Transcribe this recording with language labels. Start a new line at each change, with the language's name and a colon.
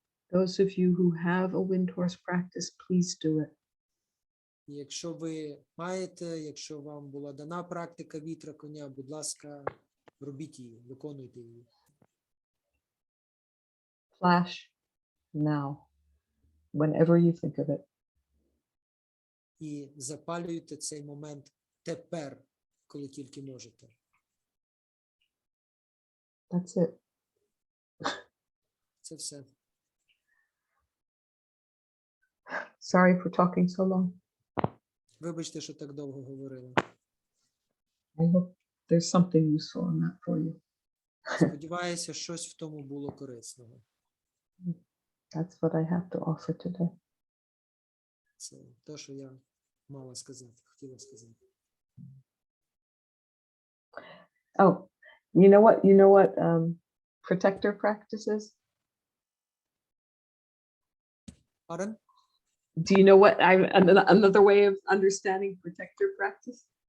English: Those of you who have a wind horse practice, please do it.
Ukrainian: І якщо ви маєте, якщо вам була дана практика вітра коня, будь ласка, робіть її, виконуйте її.
English: Flash now, whenever you think of it.
Ukrainian: І запалюйте цей момент тепер, коли тільки можете.
English: That's it.
Ukrainian: Це все.
English: Sorry for talking so long.
Ukrainian: Вибачте, що так довго говорила.
English: I hope there's something useful in that for you.
Ukrainian: Сподіваюся, щось в тому було корисного.
English: That's what I have to offer today.
Ukrainian: Це те, що я мала сказати, хотіла сказати.
English: Oh, you know what protector practice is? Pardon? Do you know what another way of understanding protector practice?